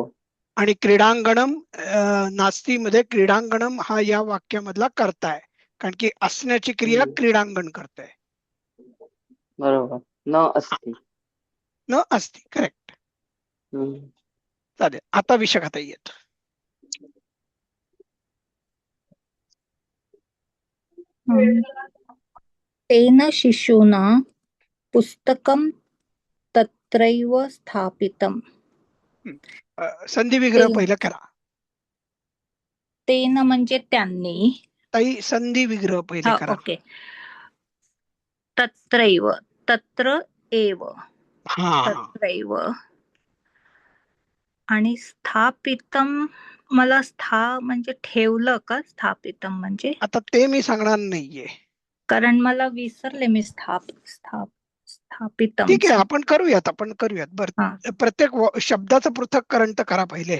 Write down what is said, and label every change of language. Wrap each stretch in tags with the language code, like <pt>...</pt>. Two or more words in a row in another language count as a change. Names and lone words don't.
<mr>आणि</mr> <sa>क्रीडांगणम नास्तीमध्ये</sa> <mr>क्रीडांगणम हा या वाक्यामधला कर्ता आहे, कारण की असण्याची क्रिया हम्म क्रीडांगण करते. बरोबर. न हा. असती. न असती. करेक्ट. हम्म चालेल. आता विशाखाताई येत. हम्म.</mr> <sa>तेन शिशुना पुस्तकं तत्रैव स्थापितम्.</sa> <mr>संधी ते विग्रह पहिला करा. तेन म्हणजे त्यांनी. ताई संधी विग्रह पहिले हा करा. ओके.</mr> <sa>तत्रैव, तत्र एव, हा हा.</sa> <mr>तत्रैव. आणि स्थापितम, मला म्हणजे ठेवलं का स्थापितम म्हणजे? आता ते मी सांगणार नाहीये. कारण मला विसरले मी ठीक आहे, स्थापितमचं. आपण करूयात. हा प्रत्येक शब्दाचं पृथक्करण तर करा पहिले.</mr>